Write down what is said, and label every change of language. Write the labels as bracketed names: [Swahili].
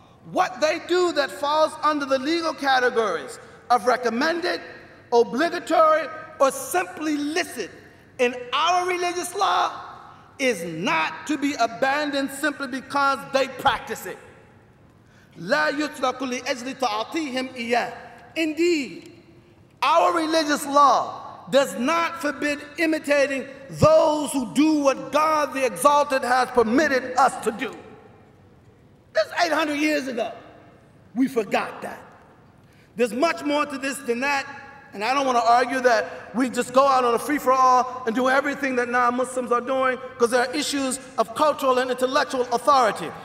[English] What they do that falls under the legal categories of recommended, obligatory, or simply licit in our religious law is not to be abandoned simply because they practice it. [Arabic] لا يترك لأجل تعطيهم إياه. [English] Indeed, our religious law does not forbid imitating those who do what God the Exalted has permitted us to do. This is 800 years ago. We forgot that. There's much more to this than that, and I don't want to argue that we just go out on a free-for-all and do everything that non-Muslims are doing, because there are issues of cultural and intellectual authority.